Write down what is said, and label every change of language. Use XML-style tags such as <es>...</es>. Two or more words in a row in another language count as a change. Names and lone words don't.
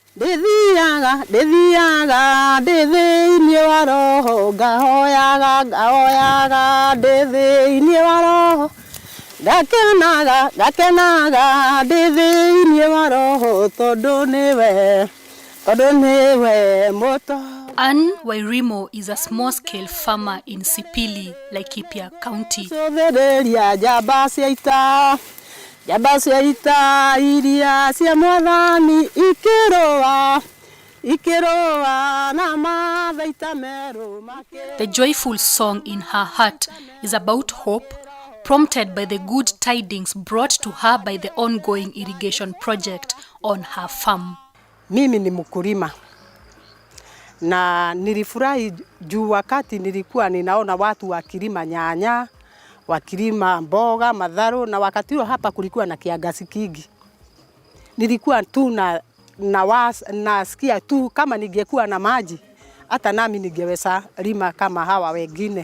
<ki>Ndithiini wa roho ngahoyaga ndithiini wa roho ndakenaga ndithiini wa roho tondu niwe moto.</ki> <en>Anne Wairimo is a small-scale farmer in Sipili, Laikipia County.</en> <ki>Iria cia mwathani ikiroa na mathaita meru make.</ki> <en>The joyful song in her heart is about hope, prompted by the good tidings brought to her by the ongoing irrigation project on her farm.</en> <sw>Mimi ni mkulima na nilifurahi juu wakati nilikuwa ninaona watu wakilima nyanya, wakilima mboga, madharo, na wakati huo hapa kulikuwa na kiangazi kingi. Nilikuwa tu nasikia tu kama ningekuwa na maji hata nami ningeweza lima kama hawa wengine.</sw>